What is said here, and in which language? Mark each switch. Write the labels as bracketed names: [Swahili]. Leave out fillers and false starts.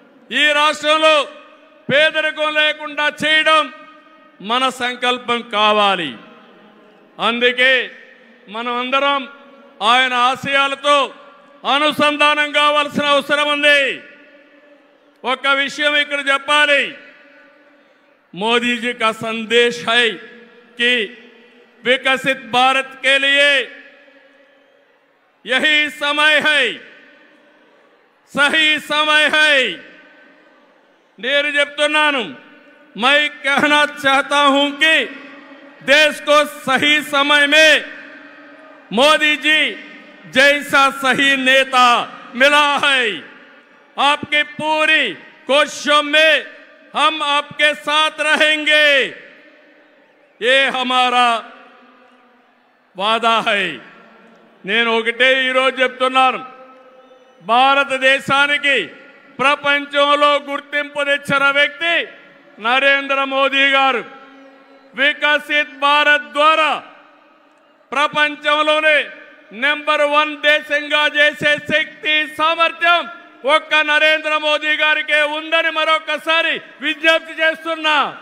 [Telugu] ఈ రాష్ట్రంలో పేదరికం లేకుండా చేయడం మన సంకల్పం కావాలి. అందుకే మనం అందరం ఆయన ఆశయాలతో అనుసంధానం కావాల్సిన అవసరం ఉంది. ఒక విషయం ఇక్కడ చెప్పాలి. [Hindi] मोदी जी का संदेश है कि विकसित भारत के लिए यही समय है, सही समय है. [Telugu] నేను చెప్తున్నాను, [Hindi] मैं कहना चाहता हूं कि देश को सही समय में मोदी जी जैसा सही नेता मिला है। आपकी पूरी कोशिशों में हम आपके साथ रहेंगे, ये हमारा వాదా హై। [Telugu] నేను ఒకటే ఈరోజు చెప్తున్నాను, భారతదేశానికి ప్రపంచంలో గుర్తింపు తెచ్చిన వ్యక్తి నరేంద్ర మోదీ గారు। వికసిత్ భారత్ ద్వారా ప్రపంచంలోనే నెంబర్ 1 దేశంగా చేసే శక్తి సామర్థ్యం ఒక్క నరేంద్ర మోదీ గారికే ఉందని మరొకసారి విజ్ఞప్తి చేస్తున్నా।